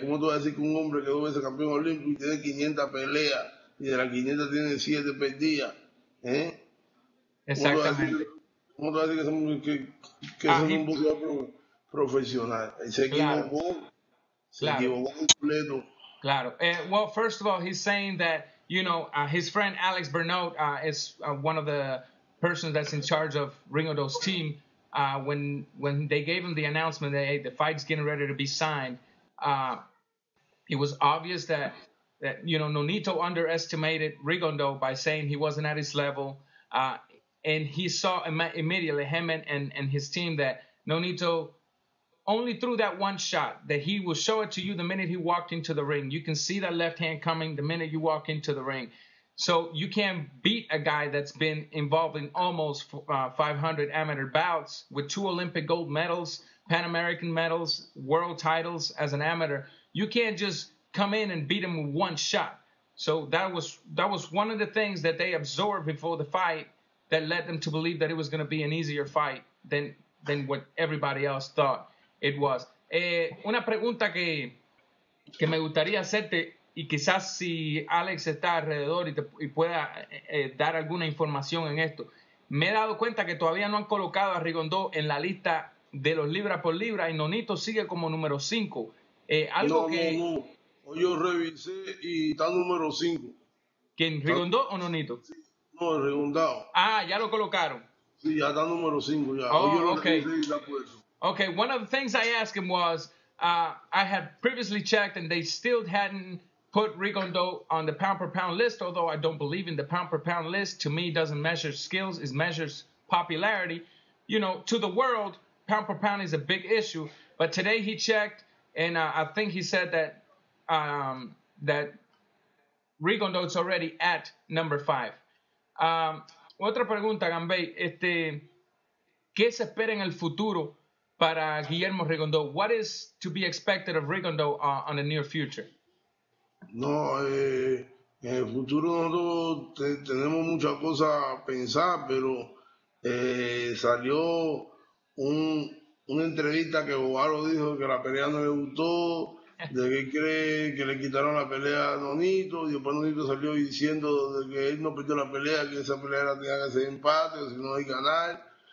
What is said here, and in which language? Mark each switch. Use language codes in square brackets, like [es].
[es] ¿Cómo tú vas a decir que un hombre que 2 veces campeón olímpico y tiene 500 peleas y de las 500 tiene 7 perdidas? Exactamente. ¿Cómo tú vas a decir que es un boxeador profesional? Él se equivocó, completo. Claro. [en] Well, first of all, he's saying that, you know, his friend Alex Bernot is one of the persons that's in charge of Rigondeaux's team. When they gave him the announcement that, hey, the fight's getting ready to be signed, it was obvious that you know, Nonito underestimated Rigondeaux by saying he wasn't at his level. And he saw immediately, him and his team, that Nonito only threw that one shot, that he will show it to you the minute he walked into the ring. You can see that left hand coming the minute you walk into the ring. So you can't beat a guy that's been involved in almost 500 amateur bouts with 2 Olympic gold medals, Pan American medals, world titles as an amateur. You can't just come in and beat him with one shot. So that was one of the things that they absorbed before the fight that led them to believe that it was going to be an easier fight than what everybody else thought it was. [es] Una pregunta que me gustaría hacerte, y quizás si Alex está alrededor y pueda dar alguna información en esto. Me he dado cuenta que todavía no han colocado a Rigondeaux en la lista de los libra por libra y Nonito sigue como número 5. No. Yo revisé y está número 5. ¿Quién? ¿Rigondeaux o Nonito? No, el Rigondeaux. Ah, ya lo colocaron. Sí, ya está número 5 ya. [en] Oh, okay. Okay, one of the things I asked him was, I had previously checked and they still hadn't put Rigondeaux on the pound-per-pound list, although I don't believe in the pound-per-pound list. To me, it doesn't measure skills, it measures popularity. You know, to the world, pound-per-pound is a big issue. But today he checked, and I think he said that that Rigondeaux is already at number 5. [es] Otra pregunta, Garbey. ¿Qué se espera en el futuro para Guillermo Rigondeaux? [en] What is to be expected of Rigondeaux on the near future? [es] No, en el futuro nosotros tenemos muchas cosas a pensar, pero salió una entrevista que Bovaro dijo que la pelea no le gustó, de que él cree que le quitaron la pelea a Nonito, y después Nonito salió diciendo de que él no perdió la pelea, que esa pelea tenía que ser empate, o si no hay ganar.